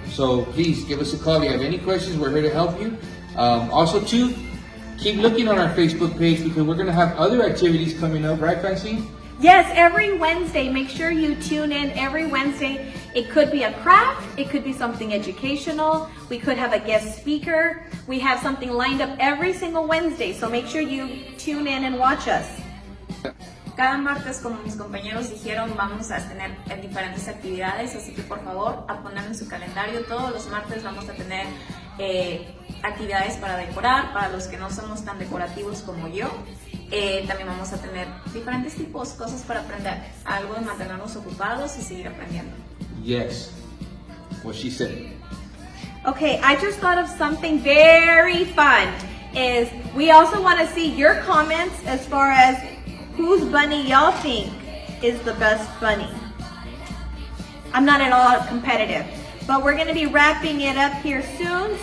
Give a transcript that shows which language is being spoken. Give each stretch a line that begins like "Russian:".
English: So please give us a call if you have any questions. We're here to help you. Also, too, keep looking on our Facebook page because we're going to have other activities coming up, right, Francine? Yes, every Wednesday. Make sure you tune in every Wednesday. It could be a craft. It could be something educational. We could have a guest speaker. We have something lined up every single Wednesday. So make sure you tune in and watch us.
Spanish: Cada martes, como mis compañeros dijeron, vamos a tener diferentes actividades, así que por favor, a ponerlo en su calendario. Todos los martes vamos a tener actividades para decorar, para los que no somos tan decorativos como yo. También vamos a tener diferentes tipos, cosas para aprender, algo de mantenernos ocupados y seguir aprendiendo.
English: Yes, what she said. Okay, I just thought of something very fun. Is we also want to see your comments as far as whose bunny y'all think is the best bunny. I'm not at all competitive, but we're going to be wrapping it up here soon.